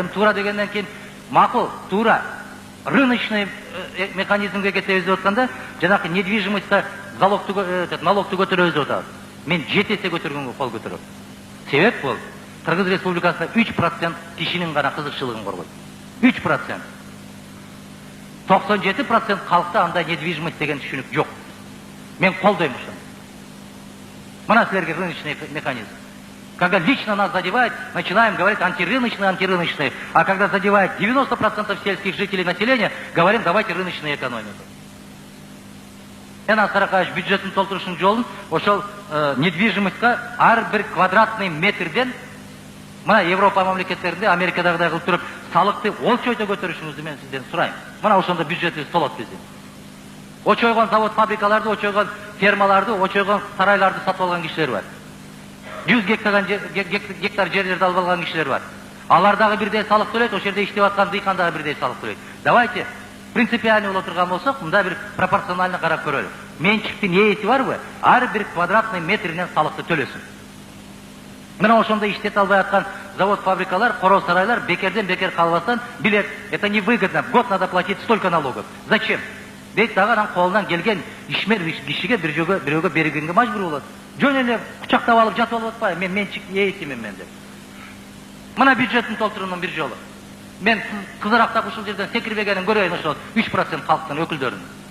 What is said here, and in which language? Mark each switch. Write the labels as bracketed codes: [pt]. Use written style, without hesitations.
[ky] Эми туура дегенден кийин макул, туура. Рыночный механизмге кетебиз деп атканда, жанакы недвижимостьта налогду көтөрөбүз деп атабыз. Мен 7 эсе көтөргөнгө кол көтөрөм. Себеп бул Кыргыз Республикасында 3% кишинин гана кызыкчылыгын коргойт. 3%. 97% халыкта андай недвижимость деген түшүнүк жок. Мен колдойм ушуну. Мына силерге рыночный механизм. [ru] Когда лично нас задевает, начинаем говорить антирыночный. А когда задевает 90% сельских жителей населения, говорим, давайте рыночную экономику. [ky] Аскар Акаевич бюджеттин толтурушунун жолун ошол недвижимостька ар бир квадратный метрден мына Европа мамлекеттеринде, Америкадагыдай кылып туруп, салыкты олчойто көтөрүшүңүздү мен сизден сурайм. Мына ошондо бюджетибиз толот биздин. Очойгон завод, фабрикаларды, очойгон фермаларды, очойгон сарайларды сатып алган кишилер бар. 100 гектар жерлерди алып алган кишилер бар. Алар дагы бирдей салык төлөйт, ошол жерде иштеп аткан дыйкан дагы бирдей салык төлөйт. [ru] Давайте принципиально [ky] боло турган болсок, мында бир пропорционально карап көрөлү. Менчиктин ээси барбы? Ар бир квадратный метринен салыкты төлөсүн. Мына ошондо иштете албай аткан завод, фабрикалар, короо сарайлар бекерден бекер калбастан билет, [ru] это невыгодно, в год надо платить столько налогов. Зачем? [ky] Дейт дагы анан колунан келген ишмер кишиге бирөөгө бергенге мажбур болот. Жөн эле кучактап алып жатып алып атпайбы, мен менчик ээсимин мен деп. Мына бюджеттин толтуруунун бир жолу. Мен кызырактап ушул жерден секирбегенин көрөйүн ошол 3% калктын өкүлдөрүн.